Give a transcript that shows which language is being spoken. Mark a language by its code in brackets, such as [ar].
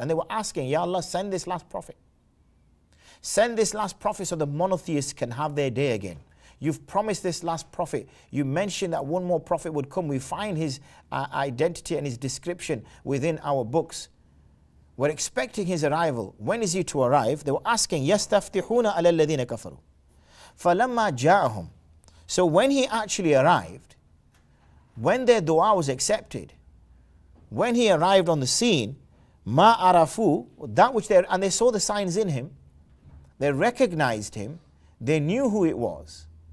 [en] And they were asking, Ya Allah, send this last prophet. Send this last prophet so the monotheists can have their day again. You've promised this last prophet. You mentioned that one more prophet would come. We find his identity and his description within our books. We're expecting his arrival. When is he to arrive? They were asking, [ar] يَسْتَفْتِحُونَ عَلَى الَّذِينَ كَفَرُوا فَلَمَّا جَاءَهُمْ. [en] So when he actually arrived, when their dua was accepted, when he arrived on the scene, [ar] ma arafu, [en] that which and they saw the signs in him, they recognized him, they knew who it was.